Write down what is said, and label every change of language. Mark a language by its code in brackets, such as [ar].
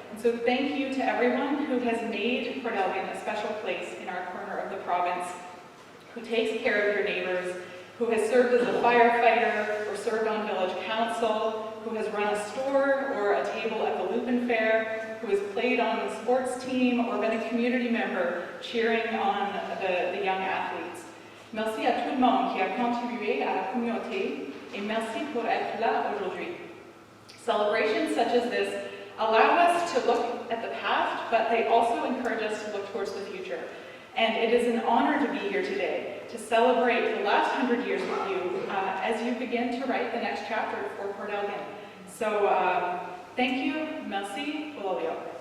[en] And so thank you to everyone who has made Port Elgin a special place in our corner of the province, who takes care of your neighbors, who has served as a firefighter or served on village council, who has run a store or a table at the Lupin Fair, who has played on the sports team or been a community member cheering on the young athletes. [fr] Merci à tout le monde qui a contribué à la communauté, et merci pour être là aujourd'hui. [en] Celebrations such as this allow us to look at the past, but they also encourage us to look towards the future. And it is an honor to be here today, to celebrate the last 100 years with you as you begin begin to write the next chapter for Port Elgin. So thank you, merci, Bololio.